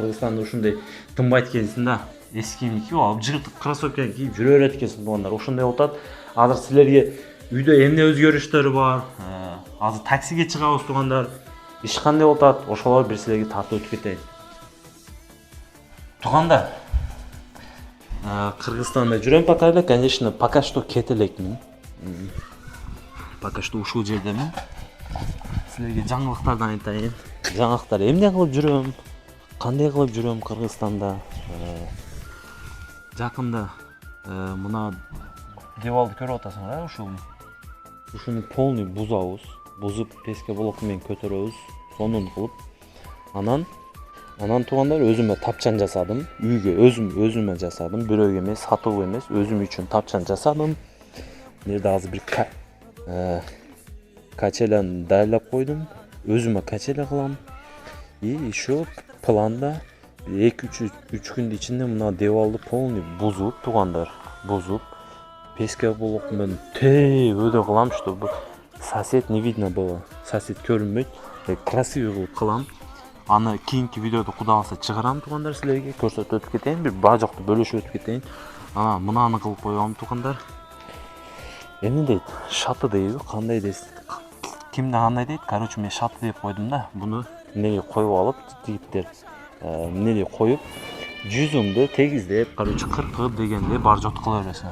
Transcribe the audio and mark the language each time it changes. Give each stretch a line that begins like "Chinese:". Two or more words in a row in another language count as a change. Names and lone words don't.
Kyrgyz: Кыргызстанда ушундай тынбайт экенсиң да. Эски кийим кийип алып, жыгыртык кроссовканы кийип жүрө берет экенсиң туугандар. Ошондой болуп атат. Азыр силерге үйдө эмне өзгөрүштөр бар? Азыр таксиге чыгабыз туугандар. Иш кандай болуп атат? Ошолор бир силерге тартып өтүп кетейин. Туугандар, Кыргызстанда жүрөм пока эле,
Russian: конечно, пока что
Kyrgyz: кете элекмин.
Russian: Пока что
Kyrgyz: ушул жердемин. Силерге жаңылыктардан айтайын. Жаңылыктар эмне кылып жүрөм? Кандай кылып жүрөм Кыргызстанда? Жакында мына девалды көрүп атасыңар, ушуну полный бузуп песке блоку менен көтөрөбүз, сонун кылып. Анан туугандар, өзүмө тапчан жасадым. Үйгө өзүмө жасадым, бирөөгө эмес, сатуу эмес, өзүм үчүн тапчан жасадым. Мында азыр бир качеляны дайрлап койдум. Өзүмө качеля кылам.
Russian: И еще
Kyrgyz: планда 2-3 күндүн ичинде мына девалды полный бузуп туугандар, песке блок менен өдө кылам,
Russian: чтобы сосед не видно было,
Kyrgyz: сосед көрүнбөйт, красивый кылып кылам. Аны кийинки видеодо кудай калса чыгарам туугандар, силерге көрсөтүп өтүп кетейин, бир бажокты бөлүшүп өтүп кетейин. Мынаны кылып коём туугандар. Эмне дейт? Шаты дейби, кандай дейсиз? Кимде кандай дейт? Короче, мен шаты деп койдум да. Буну эмнеге коюп алып, жигиттер эмнеге коюп, жүзүңдү тегиздеп, короче, кыркы дегенде бар жот кыла бересиңер.